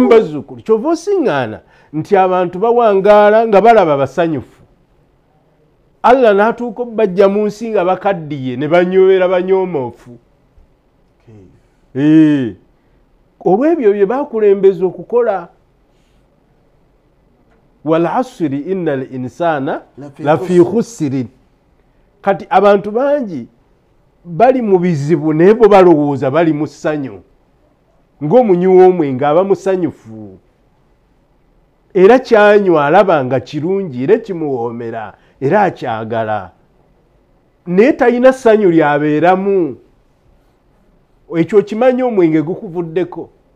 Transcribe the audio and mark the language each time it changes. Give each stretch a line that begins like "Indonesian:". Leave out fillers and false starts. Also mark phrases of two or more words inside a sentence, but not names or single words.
Ganda: mubazzukulu kyova osiŋŋaana nti abantu bawangaala nga balaba basanyufu Allah n'atuuka bajja mu nsi nga bakaddiye ne banywera banyoomoofu olw'ebyo bye bakulembeza okukola
Arabic: والعصر إن الإنسان لفي خسر
Ganda: kati abantu bangi bali mu bizibu naye bo balowooza bali mu ssanyu ng'omunywi w'omwenge aba musanyufu era kyanywa alaba nga kirungi era kimuwoomera era akyagala naye talina ssanyu lyabeeramu ekyo kimanyi omwenge gukuvuddeko